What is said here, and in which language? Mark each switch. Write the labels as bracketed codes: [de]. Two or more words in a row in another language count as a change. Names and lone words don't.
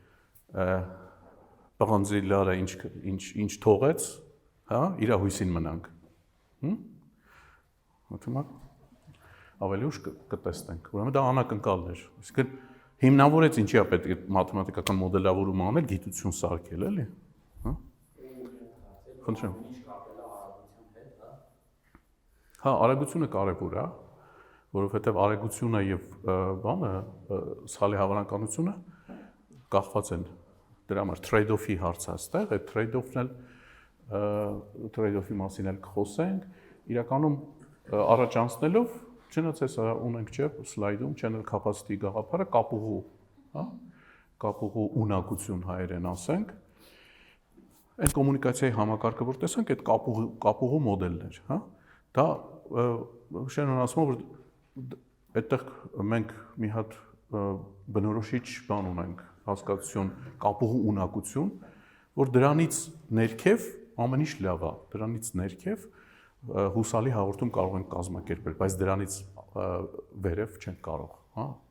[hy] պղնձի լարը ինչ թողեց, հա, իր հույսին մնանք։ Ավելի ուշ կտեսնենք, ուրեմն դա անակնկալներ։ Այսինքն հիմնավորեց ինչի է պետք է մաթեմատիկական մոդելավորում անել, գիտություն սարքել, էլի, հա։ Խնդրեմ։ Հա, արագությունը կարևոր է, որովհետև արագությունը եւ բանը սխալի հավանականությունը կախված են դրա համար trade-off-ի հարցը այստեղ, այդ trade-off-ն էլ trade-off-ի մասին էլ կխոսենք, իրականում առաջանցնելով չնայած հեսա ունենք չէ սլայդում [en] channel capacity [hy] գաղափարը կապուղու, հա, կապուղու ունակություն հայերեն ասենք, այդ կոմունիկացիայի համակարգը որ տեսանք, այդ կապուղու մոդելներ, հա, դա Շենոն ասում է որ այդտեղ մենք մի հատ բնորոշիչ բան ունենք, հասկացություն, կապուղու ունակություն, որ դրանից ներքև ամեն ինչ լավ է, դրանից ներքև հուսալի հաղորդում կարող ենք կազմակերպել, բայց դրանից վերև չենք կարող, հա։